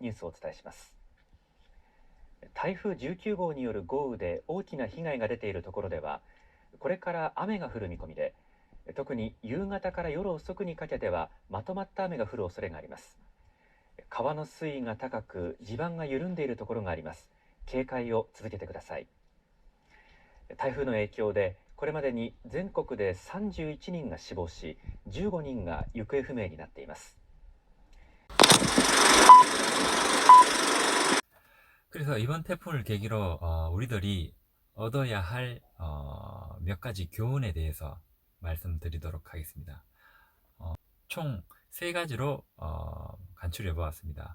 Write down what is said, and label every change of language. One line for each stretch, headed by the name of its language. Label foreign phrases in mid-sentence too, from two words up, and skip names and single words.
Japanese: ニュースをお伝えします。台風19号による豪雨で大きな被害が出ているところでは、これから雨が降る見込みで、特に夕方から夜遅くにかけてはまとまった雨が降る恐れがあります。川の水位が高く、地盤が緩んでいるところがあります。警戒を続けてください。台風の影響で、これまでに全国で31人が死亡し、15人が行方不明になっています。
Korean: 그래서 이번 태풍을 계기로 우리들이 얻어야 할 몇 가지 교훈에 대해서 말씀드리도록 하겠습니다. 총 3가지로 간추려 보았습니다.